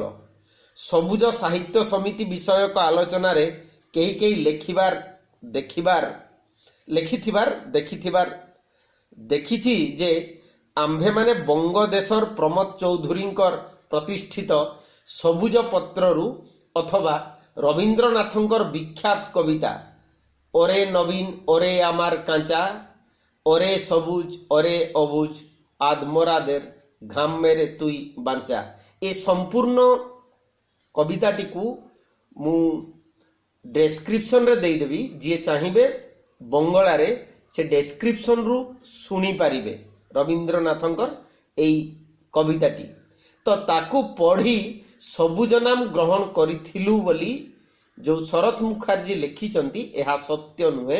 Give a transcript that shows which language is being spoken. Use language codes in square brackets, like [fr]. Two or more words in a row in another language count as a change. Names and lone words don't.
[or] ସବୁଜ ସାହିତ୍ୟ ସମିତି ବିଷୟକ ଆଲୋଚନାରେ କେହି କେହି ଦେଖିଛି ଯେ ଆମ୍ଭେମାନେ ବଙ୍ଗ ଦେଶର ପ୍ରମୋଦ ଚୌଧୁରୀଙ୍କର ପ୍ରତିଷ୍ଠିତ ସବୁଜ ପତ୍ରରୁ ଅଥବା ରବୀନ୍ଦ୍ରନାଥଙ୍କର ବିଖ୍ୟାତ କବିତା [bn] ওরে নবীন ওরে আমার কাঁচা ওরে সবুজ ওরে অবুজ আদমরাদের ঘাম মেরে তুই বাঁচা [or] ଏ ସମ୍ପୂର୍ଣ୍ଣ କବିତାଟିକୁ ମୁଁ ଡେସ୍କ୍ରିପସନରେ ଦେଇଦେବି। ଯିଏ ଚାହିଁବେ ବଙ୍ଗଳାରେ ସେ ଡେସ୍କ୍ରିପସନରୁ ଶୁଣିପାରିବେ ରବୀନ୍ଦ୍ରନାଥଙ୍କର ଏଇ କବିତାଟି। ତ ତାକୁ ପଢ଼ି ସବୁଜ ନାମ ଗ୍ରହଣ କରିଥିଲୁ ବୋଲି ଯେଉଁ ଶରତ ମୁଖାର୍ଜୀ ଲେଖିଛନ୍ତି ଏହା ସତ୍ୟ ନୁହେଁ।